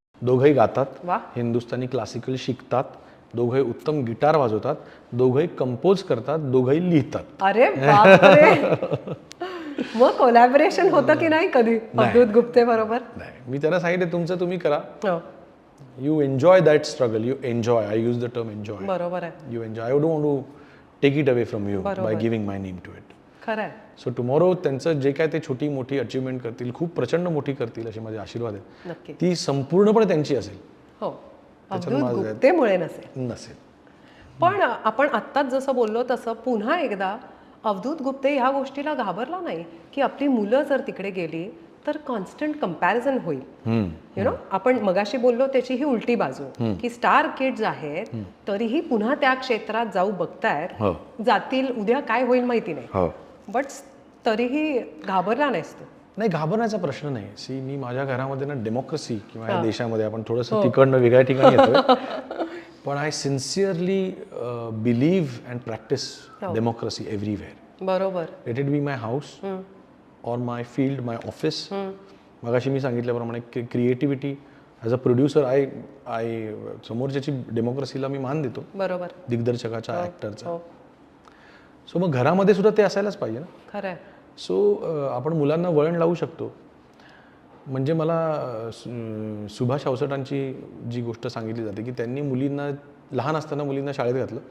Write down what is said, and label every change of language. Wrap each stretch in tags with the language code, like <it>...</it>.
<mr>दोघंही गातात, हिंदुस्थानी क्लासिकल शिकतात, दोघंही उत्तम गिटार वाजवतात, दोघंही कंपोज करतात, दोघंही लिहितात. अरे बापरे. मग कोलॅबोरेशन होतं की नाही कधी अवधूत गुप्ते बरोबर? नाही, मी त्याला सांगितलं तुमचं तुम्ही करा.</mr> <en>You enjoy that struggle. You enjoy. I use the term enjoy.</en> <mr>बरोबर आहे.</mr> <en>You enjoy. I don't want to take it away from you by giving my name to it.</en> <mr>खरं आहे.</mr> <en>So tomorrow</en> <mr>त्यांचं जे काय ते छोटी मोठी अचीवमेंट करतील, खूप प्रचंड मोठी करतील असे माझे आशीर्वाद आहेत. नक्की. ती संपूर्णपणे त्यांची असेल. हो. अवधूत गुप्तेमुळे नसेल. पण आपण आत्ताच जसं बोललो तसं पुन्हा एकदा अवधूत गुप्ते ह्या गोष्टीला घाबरला नाही की आपली मुलं जर तिकडे गेली तर कॉन्स्टंट कंपॅरिझन होईल. यु नो, आपण मगाशी बोललो त्याची ही उलटी बाजू की स्टार किड्स आहेत तरीही पुन्हा त्या क्षेत्रात जाऊ बघतायत, जातील, उद्या काय होईल माहिती नाही, बट तरीही घाबरला नाहीस तू? नाही, घाबरण्याचा प्रश्न नाही. सी, मी माझ्या घरामध्ये ना डेमोक्रेसी किंवा या देशामध्ये आपण थोडंसं तिकडनं वेगळ्या ठिकाणी येतोय, पण</mr> <en>I sincerely believe and practice democracy everywhere.</en> <mr>बरोबर.</mr> <en>Let it be my house or my field, my office.</en> <mr>मगाशी मी सांगितल्याप्रमाणे creativity as a producer, I समोरच्याची डेमोक्रेसीला मी मान देतो. बरोबर. दिग्दर्शकाच्या, ॲक्टरचा. सो मग घरामध्ये सुद्धा ते असायलाच पाहिजे ना. खरंय. सो आपण मुलांना वळण लावू शकतो. म्हणजे मला सुभाष अवचटांची जी गोष्ट सांगितली जाते की त्यांनी मुलींना लहान असताना मुलींना शाळेत घातलं.</mr>